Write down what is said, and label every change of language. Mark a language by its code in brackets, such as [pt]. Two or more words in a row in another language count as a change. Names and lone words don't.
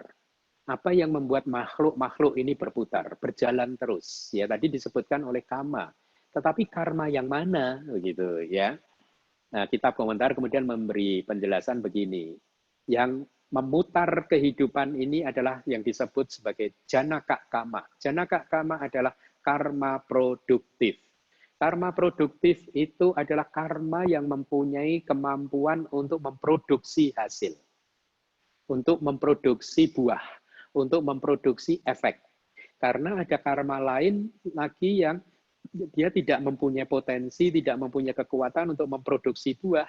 [id] Apa yang membuat makhluk-makhluk ini berputar, berjalan terus? Ya tadi disebutkan oleh kama. Tetapi karma yang mana begitu ya? Nah, kitab komentar kemudian memberi penjelasan begini. Yang memutar kehidupan ini adalah yang disebut sebagai [pi] janaka kama. Janaka kama [id] adalah karma produktif. Karma produktif itu adalah karma yang mempunyai kemampuan untuk memproduksi hasil, untuk memproduksi buah, untuk memproduksi efek. Karena ada karma lain lagi yang dia tidak mempunyai potensi, tidak mempunyai kekuatan untuk memproduksi buah.